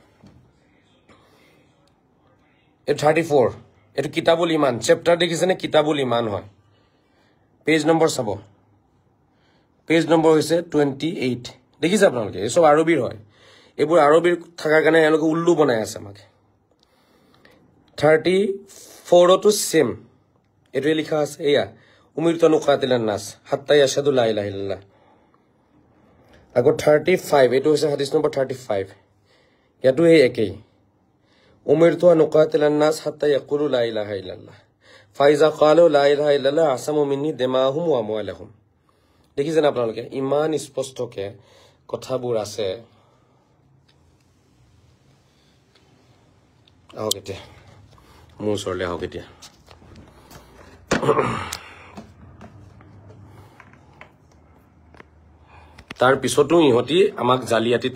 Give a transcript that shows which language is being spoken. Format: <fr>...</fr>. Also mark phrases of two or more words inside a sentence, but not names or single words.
<as>এটো 34 এটো কিতাবুল ইমান চেপ্টাৰ দেখিছেনে কিতাবুল ইমান হয় পেজ নম্বৰ চাব পেজ নম্বৰ হৈছে 28 দেখিছে আপোনালোকে এই সব আৰবীৰ হয় এবোৰ আৰবীৰ থাকাৰ কাৰণে এলোকে উল্লু বনাই আছে আমাকে 34 তো সেম এটো লিখা আছে এয়া</as> <ar>أمرت أن أقاتل الناس حتى يشهد لا إله إلا الله</ar> <as>আগো 35 এটো হৈছে হাদিস নম্বৰ 35 ইয়াটো এই একেই</as> <ar>أمرت أن أقاتل الناس حتى يقولوا لا إله إلا الله فإذا قالوا لا إله إلا الله عصموا مني دماءهم وأموالهم</ar> <as>দেখিছেনে আপোনালোকে ইমান স্পষ্টকে কথাবোৰ আছে আহক এতিয়া মোৰ ওচৰলৈ আহক এতিয়া তাৰ পিছতো ইহঁতি আমাক জালিয়াতিত</as>